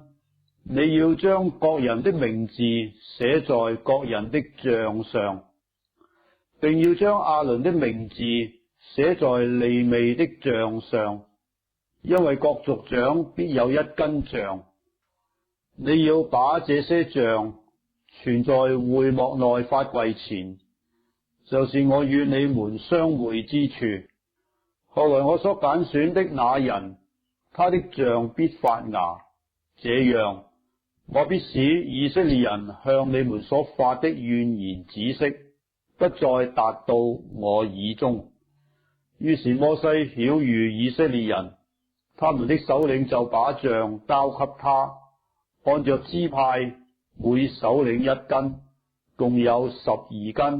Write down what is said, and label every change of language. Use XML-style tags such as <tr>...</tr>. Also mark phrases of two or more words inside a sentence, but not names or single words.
<zh>你要將各人的名字寫在各人的杖上，並要將亞倫的名字寫在利未的杖上，因為各族長必有1根杖。你要把這些杖存在會幕內法櫃前，就是我與你們相會之處。後來我所揀選的那人，他的杖必發芽，這樣我必使以色列人向你們所發的怨言止息，不再達到我耳中。於是摩西曉諭以色列人，他們的首領就把杖交給他，按着支派每首領1根，共有12根。</zh>